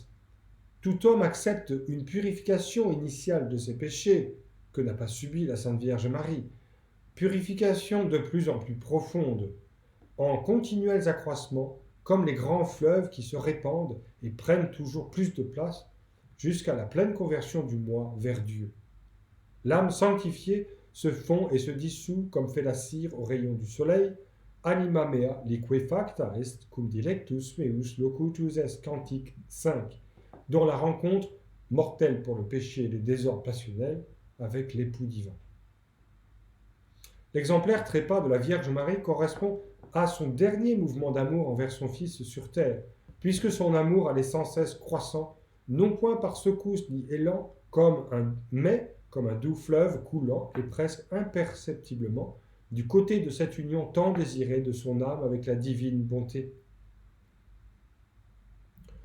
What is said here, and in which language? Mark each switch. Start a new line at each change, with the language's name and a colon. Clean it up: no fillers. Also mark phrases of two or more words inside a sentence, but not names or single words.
French: Tout homme accepte une purification initiale de ses péchés, que n'a pas subi la Sainte Vierge Marie, purification de plus en plus profonde, en continuels accroissements, comme les grands fleuves qui se répandent et prennent toujours plus de place, jusqu'à la pleine conversion du moi vers Dieu. L'âme sanctifiée se fond et se dissout comme fait la cire au rayon du soleil,
Latin: anima mea liquefacta est cum dilectus meus locutus est
French: cantique 5, dont la rencontre, mortelle pour le péché et les désordres passionnels, avec l'époux divin. L'exemplaire trépas de la Vierge Marie correspond à son dernier mouvement d'amour envers son Fils sur terre, puisque son amour allait sans cesse croissant, non point par secousses ni élan, mais comme un doux fleuve coulant et presque imperceptiblement du côté de cette union tant désirée de son âme avec la divine bonté.